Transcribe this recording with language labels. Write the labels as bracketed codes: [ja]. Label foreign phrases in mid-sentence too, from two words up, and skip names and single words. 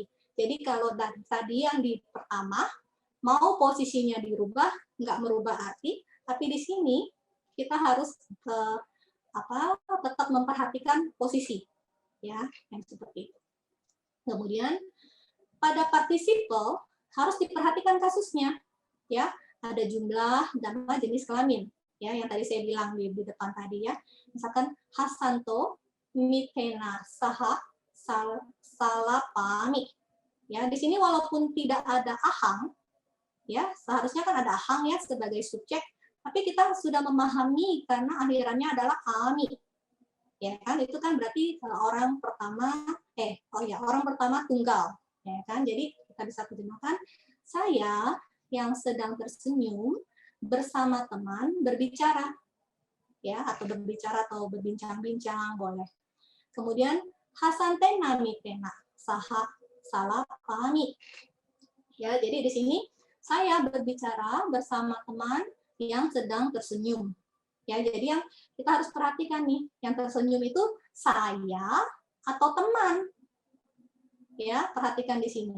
[id] Jadi kalau tadi yang di pertama, mau posisinya dirubah, nggak merubah arti, tapi di sini kita harus tetap memperhatikan posisi, ya, yang seperti itu. Kemudian pada participle harus diperhatikan kasusnya, ya, ada jumlah, nama, jenis kelamin, ya, yang tadi saya bilang di depan tadi ya, misalkan [sa] Hasanto mitena saha salapami, [id] ya, di sini walaupun tidak ada ahang, ya, seharusnya kan ada ahang ya sebagai subjek, tapi kita sudah memahami karena akhirannya adalah ami, ya kan, itu kan berarti orang pertama orang pertama tunggal, ya kan, jadi kita bisa terjemahkan saya yang sedang tersenyum bersama teman berbicara, ya, atau berbicara atau berbincang-bincang boleh. Kemudian [sa] Hasante namitena saha salah pahami, [id] ya, jadi di sini saya berbicara bersama teman yang sedang tersenyum. Ya, jadi yang kita harus perhatikan nih, yang tersenyum itu saya atau teman. Ya, perhatikan di sini.